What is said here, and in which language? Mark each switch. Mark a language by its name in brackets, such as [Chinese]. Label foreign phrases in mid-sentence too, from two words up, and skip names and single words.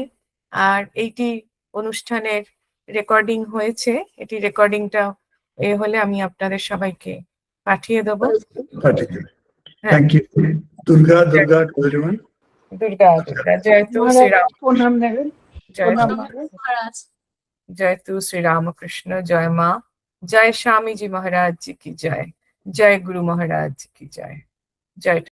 [Bangla] আর এইটি অনুষ্ঠানের রেকর্ডিং হয়েছে, এটি রেকর্ডিংটা হলে আমি আপনাদের সবাইকে পাঠিয়ে দেবো। [English] Thank you. দুর্গা দুর্গা to everyone. [Bangla] দুর্গা দুর্গা, জয় তু শ্রীরাম, প্রণাম নেবেন। জয় মহারাজ। [Hindi] जय तू श्री रामकृष्ण, जय माँ, जय स्वामी जी महाराज जी की जय, जय गुरु महाराज जी की जय, जय।